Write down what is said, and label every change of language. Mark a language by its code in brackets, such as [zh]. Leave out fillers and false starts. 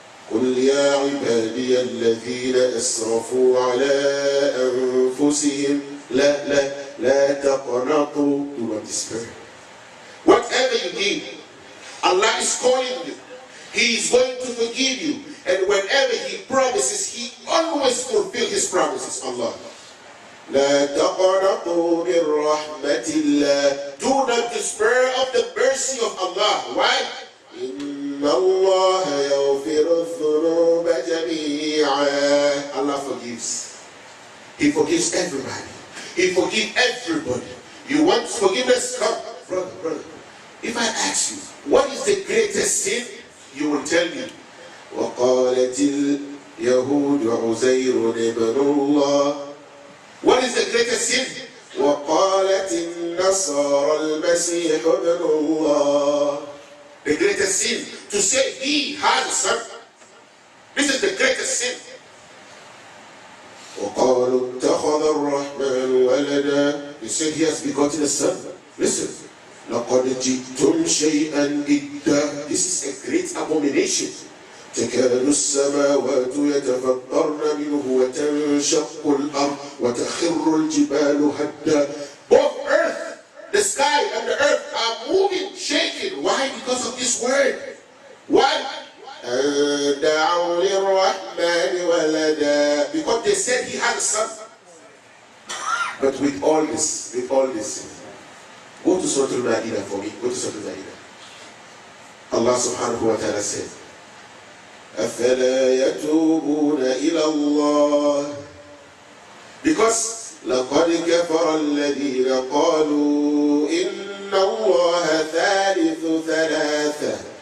[ar] قل يا عبادي الذين أسرفوا على أنفسهم لا تقنطوا. [en] Do not despair. Whatever you need, Allah is calling you. He is going to forgive you. And whenever He promises, He always fulfills His promises. Allah. [ar] لا تقنطوا من رحمة الله. [en] Do not despair of the mercy of Allah. Why? [ar] إن الله يغفر الذنوب جميعا. [en] Allah forgives. He forgives everybody. He forgives everybody. You want forgiveness? Come, brother. If I ask you, what is the greatest sin? You will tell me. [ar] وقالت اليهود عزير ابن الله. [en] What is the greatest sin? [ar] وقالت النصارى المسيح ابن الله. [en] The greatest sin, to say he has a son. This is the greatest sin. [ar] وقالوا اتخذ الرحمن ولدا. [en] He said he has begotten a son. Listen. [ar] لقد جئتم شيئا إدا. [en] This is a great abomination. [ar] تكاد السماوات يتفطرن منه وتنشق الأرض وتخر الجبال هدا. [en] Both earth, the sky and the earth are moving, shaking. Why? Because of this word. Why? [ar] دعوا للرحمن ولدا. [en] Because they said he had a son. But with all this, go to Surah Al-Ma'idah for me. Go to Surah Al-Ma'idah. Allah subhanahu wa ta'ala said, [ar] أَفَلَا يَتُوبُونَ إِلَى اللَّهِ. [en] Because [ar] لَقَدْ كَفَرَ الَّذِينَ قَالُوا إِنَّ اللَّهَ ثَالِثُ ثَلَاثَةٍ.